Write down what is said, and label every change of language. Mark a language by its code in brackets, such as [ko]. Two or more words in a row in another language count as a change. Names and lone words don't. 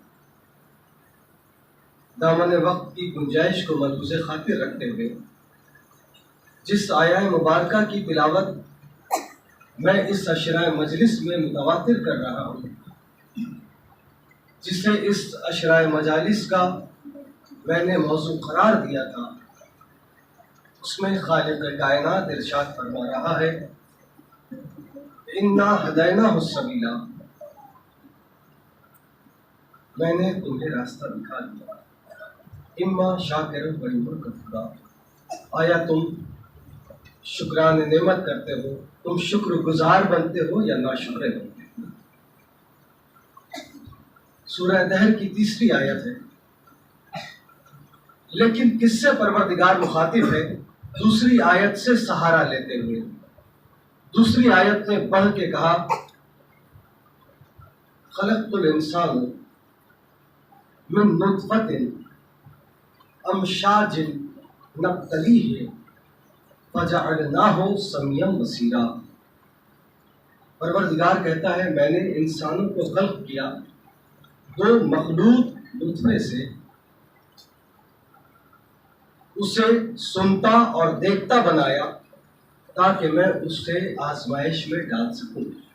[ur] دامن وقت کی گنجائش کو ملحوظ خاطر رکھتے ہوئے جس آیہ مبارکہ کی تلاوت میں اس عشرہ مجلس میں متواتر کر رہا ہوں، جسے اس عشرہ مجالس کا میں نے موضوع قرار دیا تھا، اس میں خالق کائنات ارشاد فرما رہا ہے [ar] انا ہدیناہ السبیل، [ur] میں نے تمہیں راستہ دکھا دیا، [ar] اما شاکر و اما کفورا، [ur] آیا تم شکران نعمت کرتے ہو، تم شکر گزار بنتے ہو یا ناشکر بنتے ہو۔ سورہ دہر کی 3ری آیت ہے، لیکن کس سے پروردگار مخاطب ہے؟ دوسری آیت سے سہارا لیتے ہوئے دوسری آیت نے پڑھ کے کہا [ar] خلقت الانسان من نطفۃ امشاج نبتلیہ فجعلناہ سمیعا بصیرا۔ [ur] پروردگار کہتا ہے میں نے انسانوں کو خلق کیا 2 مخلوط نطفے سے، اسے سنتا اور دیکھتا بنایا تاکہ میں اسے آزمائش میں ڈال سکوں۔